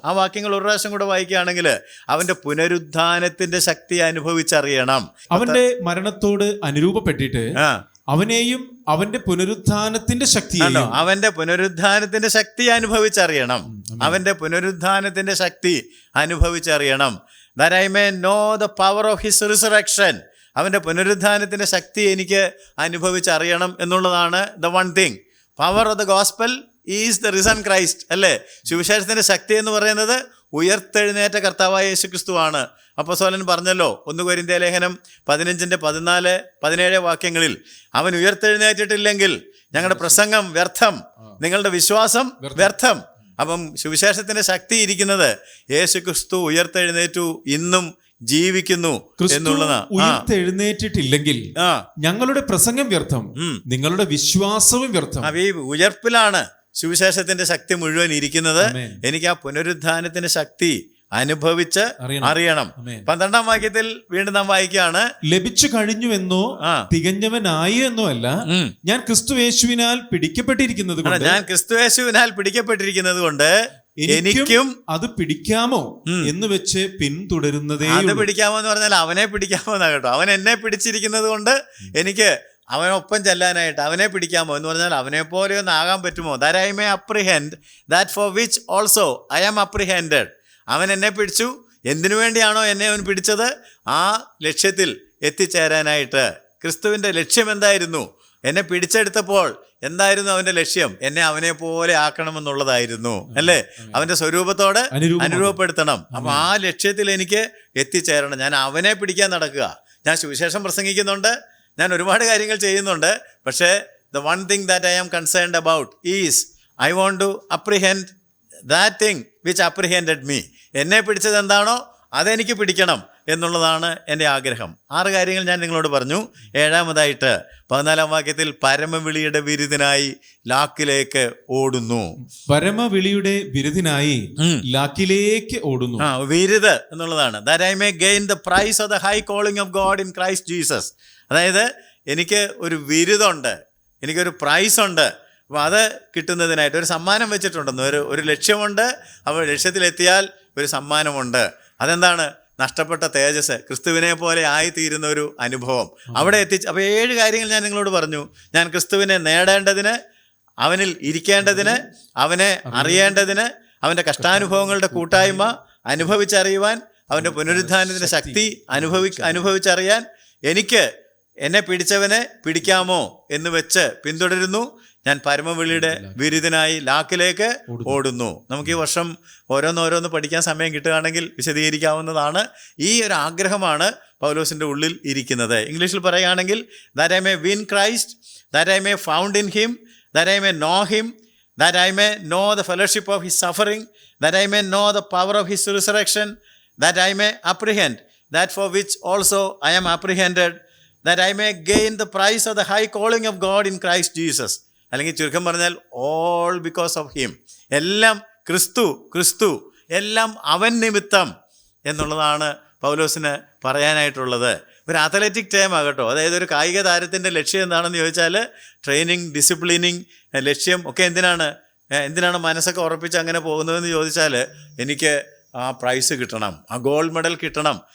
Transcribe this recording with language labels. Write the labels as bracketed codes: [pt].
[ml] ആ വാക്യങ്ങൾ ഒരു പ്രാവശ്യം കൂടെ വായിക്കുകയാണെങ്കിൽ, അവൻ്റെ പുനരുത്ഥാനത്തിൻ്റെ ശക്തി അനുഭവിച്ചറിയണം. അവൻ്റെ മരണത്തോട് അനുരൂപപ്പെട്ടിട്ട് അവനെയും അവന്റെ പുനരുത്ഥാനത്തിന്റെ ശക്തി, അവന്റെ പുനരുത്ഥാനത്തിന്റെ ശക്തി അനുഭവിച്ചറിയണം. അവന്റെ പുനരുത്ഥാനത്തിന്റെ ശക്തി അനുഭവിച്ചറിയണം. [en] That I may know the power of his resurrection. [ml] അവന്റെ പുനരുത്ഥാനത്തിന്റെ ശക്തി എനിക്ക് അനുഭവിച്ചറിയണം എന്നുള്ളതാണ് [en] the one thing. Power of the gospel is the risen Christ. [ml] അല്ലേ? സുവിശേഷത്തിന്റെ ശക്തി എന്ന് പറയുന്നത് ഉയർത്തെഴുന്നേറ്റ കർത്താവായ യേശു ക്രിസ്തുവാണ്. അപ്പോസ്തലൻ പറഞ്ഞല്ലോ, 1 കൊരിന്ത്യർ ലേഖനം 15-14-17 വാക്യങ്ങളിൽ, അവൻ ഉയർത്തെഴുന്നേറ്റിട്ടില്ലെങ്കിൽ ഞങ്ങളുടെ പ്രസംഗം വ്യർത്ഥം, നിങ്ങളുടെ വിശ്വാസം വ്യർത്ഥം. അപ്പം സുവിശേഷത്തിന്റെ ശക്തി ഇരിക്കുന്നത് യേശു ക്രിസ്തു ഉയർത്തെഴുന്നേറ്റു, ഇന്നും ജീവിക്കുന്നു എന്നുള്ളതാണ്. ഉയർത്തെഴുന്നേറ്റിട്ടില്ലെങ്കിൽ ഞങ്ങളുടെ പ്രസംഗം വ്യർത്ഥം, നിങ്ങളുടെ വിശ്വാസവും വ്യർത്ഥം. ഈ ഉയർപ്പിലാണ് സുവിശേഷത്തിന്റെ ശക്തി മുഴുവൻ ഇരിക്കുന്നത്. എനിക്ക് ആ പുനരുത്ഥാനത്തിന്റെ ശക്തി അനുഭവിച്ച് അറിയണം. 12-ാം വാക്യത്തിൽ വീണ്ടും നാം വായിക്കുകയാണ്, ലഭിച്ചു കഴിഞ്ഞുവെന്നോ തികഞ്ഞവനായി എന്നോ അല്ല, ഞാൻ ക്രിസ്തുയേശുവിനാൽ പിടിക്കപ്പെട്ടിരിക്കുന്നത് കൊണ്ട്, ഞാൻ ക്രിസ്തുയേശുവിനാൽ പിടിക്കപ്പെട്ടിരിക്കുന്നത് കൊണ്ട് എനിക്കും അത് പിടിക്കാമോ എന്ന് വെച്ച് പിന്തുടരുന്നതേ. അത് പിടിക്കാമോ എന്ന് പറഞ്ഞാൽ അവനെ പിടിക്കാമോ എന്നാ കേട്ടോ. അവൻ എന്നെ പിടിച്ചിരിക്കുന്നത് കൊണ്ട് എനിക്ക് അവനൊപ്പം ചെല്ലാനായിട്ട് അവനെ പിടിക്കാമോ എന്ന് പറഞ്ഞാൽ അവനെ പോലെ ഒന്ന് ആകാൻ പറ്റുമോ? [en] That I may apprehend that for which also I am apprehended. [ml] അവൻ എന്നെ പിടിച്ചു. എന്തിനു വേണ്ടിയാണോ എന്നെ അവൻ പിടിച്ചത്? ആ ലക്ഷ്യത്തിൽ എത്തിച്ചേരാനായിട്ട്. ക്രിസ്തുവിൻ്റെ ലക്ഷ്യം എന്തായിരുന്നു? എന്നെ പിടിച്ചെടുത്തപ്പോൾ എന്തായിരുന്നു അവൻ്റെ ലക്ഷ്യം? എന്നെ അവനെ പോലെ ആക്കണമെന്നുള്ളതായിരുന്നു, അല്ലേ? അവൻ്റെ സ്വരൂപത്തോട് അനുരൂപപ്പെടുത്തണം. അപ്പം ആ ലക്ഷ്യത്തിൽ എനിക്ക് എത്തിച്ചേരണം. ഞാൻ അവനെ പിടിക്കാൻ നടക്കുക. ഞാൻ സുവിശേഷം പ്രസംഗിക്കുന്നുണ്ട്, ഞാൻ ഒരുപാട് കാര്യങ്ങൾ ചെയ്യുന്നുണ്ട്. പക്ഷേ [en] the one thing that I am concerned about is I want to apprehend that thing which apprehended me. [ml] എന്നെ പിടിച്ചത് എന്താണോ അതെനിക്ക് പിടിക്കണം എന്നുള്ളതാണ് എൻ്റെ ആഗ്രഹം. 6 കാര്യങ്ങൾ ഞാൻ നിങ്ങളോട് പറഞ്ഞു. 7-ാമതായിട്ട് 14-ാം വാക്യത്തിൽ, പരമവിളിയുടെ വിരുദിനായി ലാക്കിലേക്ക് ഓടുന്നു. പരമവിളിയുടെ വിരുദിനായി ലാക്കിലേക്ക് ഓടുന്നു. വിരുദ് എന്നുള്ളതാണ്. [en] That I may gain the prize of the high calling of God in Christ Jesus. [ml] അതായത് എനിക്ക് ഒരു വിരുദുണ്ട്, എനിക്കൊരു പ്രൈസ് ഉണ്ട്. അപ്പോൾ അത് കിട്ടുന്നതിനായിട്ട് ഒരു സമ്മാനം വെച്ചിട്ടുണ്ടെന്ന്, ഒരു ലക്ഷ്യമുണ്ട്. അപ്പോൾ ലക്ഷ്യത്തിലെത്തിയാൽ ഒരു സമ്മാനമുണ്ട്. അതെന്താണ്? നഷ്ടപ്പെട്ട തേജസ്, ക്രിസ്തുവിനെ പോലെ ആയിത്തീരുന്ന ഒരു അനുഭവം അവിടെ എത്തിച്ച്. അപ്പോൾ 7 കാര്യങ്ങൾ ഞാൻ നിങ്ങളോട് പറഞ്ഞു. ഞാൻ ക്രിസ്തുവിനെ നേടേണ്ടതിന്, അവനിൽ ഇരിക്കേണ്ടതിന്, അവനെ അറിയേണ്ടതിന്, അവൻ്റെ കഷ്ടാനുഭവങ്ങളുടെ കൂട്ടായ്മ അനുഭവിച്ചറിയുവാൻ, അവൻ്റെ പുനരുത്ഥാനത്തിൻ്റെ ശക്തി അനുഭവിച്ചറിയാൻ, എനിക്ക് എന്നെ പിടിച്ചവനെ പിടിക്കാമോ എന്ന് വെച്ച് പിന്തുടരുന്നു. ഞാൻ പരമവിളിയുടെ വിരുദിനായി ലാക്കിലേക്ക് ഓടുന്നു. നമുക്ക് ഈ വർഷം ഓരോന്നോരോന്ന് പഠിക്കാൻ സമയം കിട്ടുകയാണെങ്കിൽ വിശദീകരിക്കാവുന്നതാണ്. ഈ ഒരു ആഗ്രഹമാണ് പൗലോസിൻ്റെ ഉള്ളിൽ ഇരിക്കുന്നത്. ഇംഗ്ലീഷിൽ പറയുകയാണെങ്കിൽ, [en] that I may win Christ, that I may found in him, that I may know him, that I may know the fellowship of his suffering, that I may know the power of his resurrection, that I may apprehend that for which also I am apprehended, that I may gain the prize of the high calling of God in Christ Jesus. [ml] അല്ലെങ്കിൽ ചുരുക്കം പറഞ്ഞാൽ [en] all because of him. [ml] എല്ലാം ക്രിസ്തു, എല്ലാം അവൻ നിമിത്തം എന്നുള്ളതാണ് പൗലോസിന് പറയാനായിട്ടുള്ളത്. ഒരു അത്ലറ്റിക് ടൈമാകട്ടോ. അതായത് ഒരു കായിക താരത്തിൻ്റെ ലക്ഷ്യം എന്താണെന്ന് ചോദിച്ചാൽ, ട്രെയിനിങ്, ഡിസിപ്ലിനിങ്, ലക്ഷ്യം ഒക്കെ എന്തിനാണ് മനസ്സൊക്കെ ഉറപ്പിച്ച് അങ്ങനെ പോകുന്നതെന്ന് ചോദിച്ചാൽ, എനിക്ക് ആ പ്രൈസ് കിട്ടണം, ആ ഗോൾഡ് മെഡൽ കിട്ടണം.